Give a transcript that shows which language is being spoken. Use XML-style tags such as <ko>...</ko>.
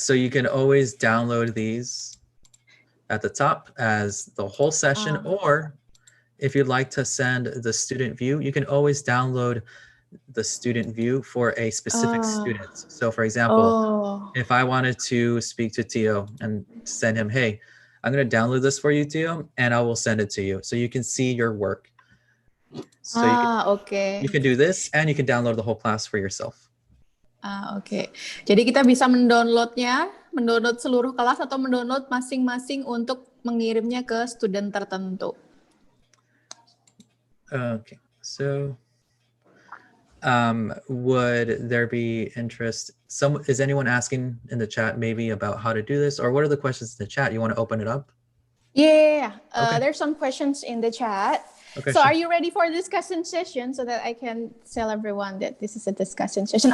<en>So you can always download these at the top as the whole session, or if you'd like to send the student view, you can always download the student view for a specific student. So for example, if I wanted to speak to Tio and send him, hey, I'm going to download this for you, Tio, and I will send it to you. So you can see your work. So you can do this and you can download the whole class for yourself.</en> <id>Oke. Jadi kita bisa mendownload seluruh kelas atau mendownload masing-masing untuk mengirimnya ke student tertentu.</id> <en>Okay, so Would there be interest? Is anyone asking in the chat maybe about how to do this, or what are the questions in the chat? You want to open it up? Yeah, Okay. There's some questions in the chat. Okay, So sure. are you ready for a discussion session so that I can tell everyone that this is a discussion session?</en>